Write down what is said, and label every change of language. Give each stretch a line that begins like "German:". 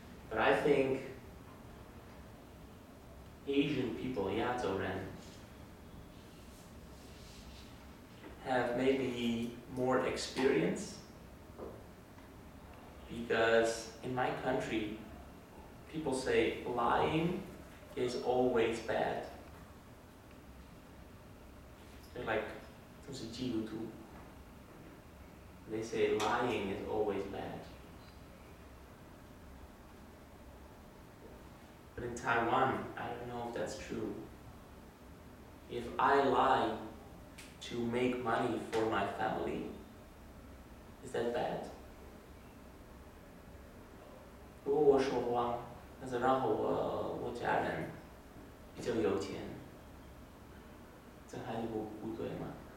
English: But I think Asian people,
Chinese: 亚洲人,
English: have maybe more experience, because in my country people say lying is always bad. They're like,
Chinese: 都是基督徒.
English: They say lying is always bad. But in Taiwan, I don't know if that's true. If I lie to make money for my family, is that bad?
Chinese: 如果我说谎，但是然后我家人比较有钱，这还是不对吗？